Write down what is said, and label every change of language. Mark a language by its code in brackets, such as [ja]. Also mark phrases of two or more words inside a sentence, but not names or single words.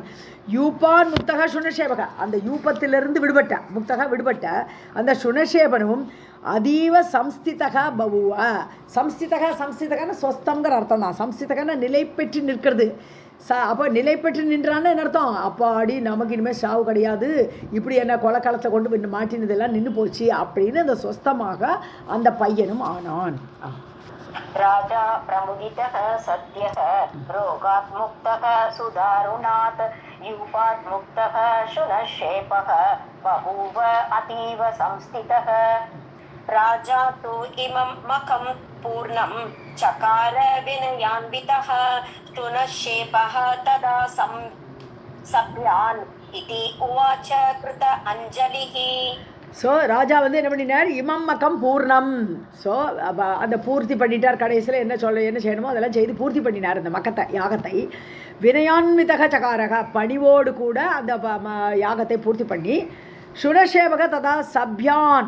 [sa] यूपात् मुक्तः शुनःशेपः, [ta] அந்த யூபத்திலிருந்து விடுபட்ட அந்த சுனஷேபனும் [sa] अतीव संस्थितः बभूव. [ta] சம்ஸ்திதகன்னு சொஸ்தங்கிற அர்த்தம் தான். சம்ஸ்திதகன்னு நிலை பெற்று நிற்கிறது. அப்போ நிலை பெற்று நின்றான்னு என்ன அர்த்தம்? அப்பாடி நமக்கு இனிமேல் சாவு கிடையாது, இப்படி என்ன கொலைக்களத்தை கொண்டு போய் மாட்டினதெல்லாம் நின்று போச்சு அப்படின்னு அந்த சொஸ்தமாக அந்த பையனும் ஆனான். [sa] राजा प्रमुदितः सद्यः रोगात् मुक्तः सुदारुणात् यूपात् मुक्तः शुनशेपः बभूव अतीव संस्थितः राजा तु इमं मखं पूर्णं चकार विनयान्वितः शुनशेपः तदा सभ्यान् इति उवाच कृत अंजलिः. [ta] ஸோ ராஜா வந்து என்ன பண்ணினார்? [sa] इमं मखं पूर्णं. [ta] ஸோ அந்த பூர்த்தி பண்ணிட்டார். கடைசியில் என்ன செய்யணுமோ அதெல்லாம் செய்து பூர்த்தி பண்ணினார் அந்த மக்கத்தை, யாகத்தை. [sa] विनयान्वितः चकार, [ta] பணிவோடு கூட அந்த யாகத்தை பூர்த்தி பண்ணி, [sa] शुनःशेपः तदा सभ्यान्.